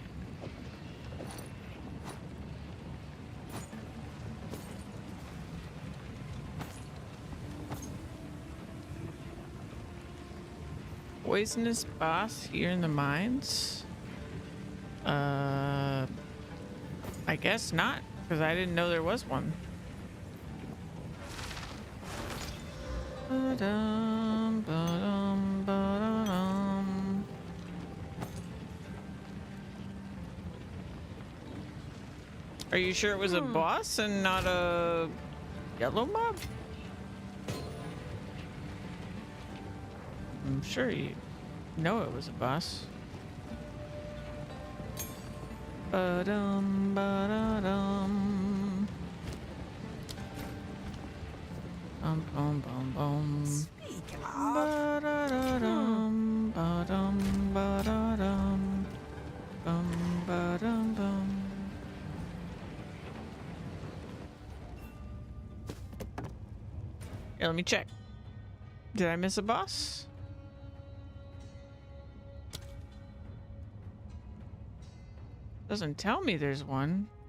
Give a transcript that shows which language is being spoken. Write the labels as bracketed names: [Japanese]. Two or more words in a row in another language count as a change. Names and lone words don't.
[English] Poisonous boss here in the mines? I guess not, because I didn't know there was one. Ba-dum, ba-dum, ba-da-dum. Are you sure it was a boss and not a yellow mob? I'm sure you know it was a boss. Ba-dum, ba-da-dum. Bum, bum, bum, bum. Speak of. Ba-da-da-dum, ba-dum, ba-da-dum. Bum, ba-dum, bum. Here, let me check. Did I miss a boss? Doesn't tell me there's one.